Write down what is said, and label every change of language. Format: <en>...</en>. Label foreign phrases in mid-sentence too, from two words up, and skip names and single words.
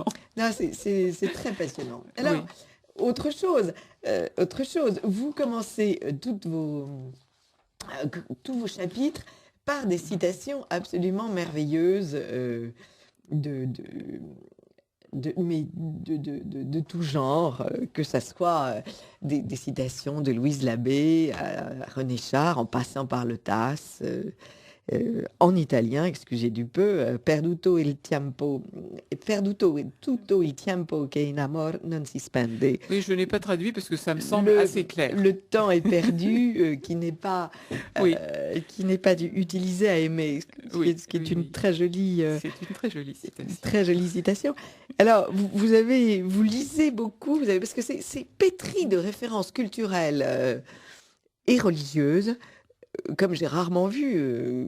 <fr>Non, c'est très passionnant. Alors, autre chose, vous commencez tous vos chapitres par des citations absolument merveilleuses de tout genre, que ça soit des citations de Louise Labbé à René Char, en passant par Le Tasse, en italien, excusez du peu,</fr> <it>perduto il tempo che in amor non si spende.</it> <fr>Oui, je n'ai pas traduit parce que ça me semble assez clair. Le temps est perdu, qui n'est pas Oui. utilisé à aimer, ce qui est une très jolie. C'est une très jolie citation. Très jolie citation. Alors, vous lisez beaucoup, parce que c'est pétri de références culturelles et religieuses, comme j'ai rarement vu.</fr>